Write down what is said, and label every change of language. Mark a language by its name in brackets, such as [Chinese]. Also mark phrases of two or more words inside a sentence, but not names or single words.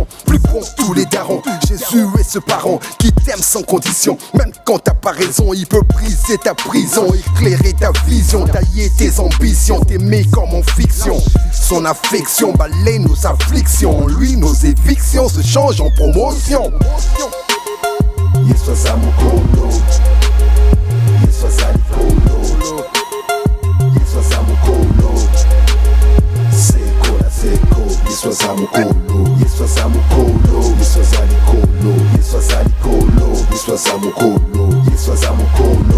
[French] Plus bon que tous les darons, Jésus est ce parent qui t'aime sans condition. Même quand t'as pas raison, il peut briser ta prison, éclairer ta vision, tailler tes ambitions, t'aimer comme en fiction. Son affection balaye nos afflictions, lui nos évictions se changent en promotion. [Lingala] Yes, wazamukolo. Yes, wazalikolo. Yes, wazamukolo. Seko na seko. Yes, wazamukolo. Yes, wazamukolo. Yes, wazalikolo. Yes, wazalikolo. Yes, wazamukolo. Yes, wazamukolo.